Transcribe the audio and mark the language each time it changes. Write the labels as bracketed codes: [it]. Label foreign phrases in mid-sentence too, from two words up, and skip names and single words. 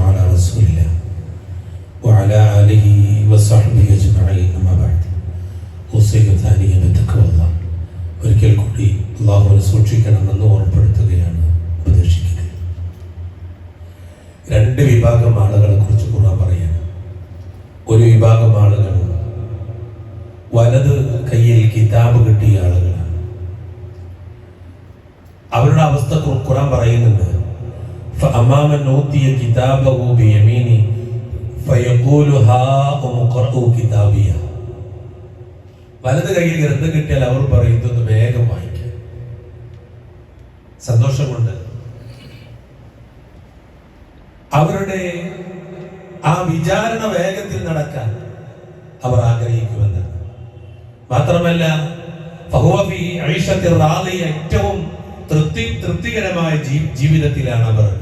[ar] على رسول الله وعلى آله وصحبه أجمعين أما بعد أوصيكم ثانيا بتقوى الله. [ml] ഒരിക്കൽ കൂടി അല്ലാഹുവിനെ സൂക്ഷിക്കണമെന്ന് ഓർമ്മപ്പെടുത്തുകയാണ്, ഉപദേശിക്കുന്നത്. രണ്ട് വിഭാഗം ആളുകളെ കുറിച്ച് ഖുർആൻ പറയാണ്. ഒരു വിഭാഗം ആളുകൾ വലത് കയ്യിൽ കിതാബ് കിട്ടിയ ആളുകളാണ്. അവരുടെ അവസ്ഥ ഖുർആൻ പറയുന്നുണ്ട്. [ar] فأما من أوتي كتابه بيمينه فيقول هاؤم اقرءوا كتابيه. [ml] വലത് കയ്യിൽ ഗ്രന്ഥം കിട്ടിയാൽ അവർ പറയുന്നത് വേഗം വായിക്കാം, സന്തോഷമുണ്ട്. അവരുടെ ആ വിചാരണ വേഗത്തിൽ നടക്കാൻ അവർ ആഗ്രഹിക്കുമെന്ന് മാത്രമല്ല, ഏറ്റവും തൃപ്തികരമായ ജീവിതത്തിലാണ് അവർ.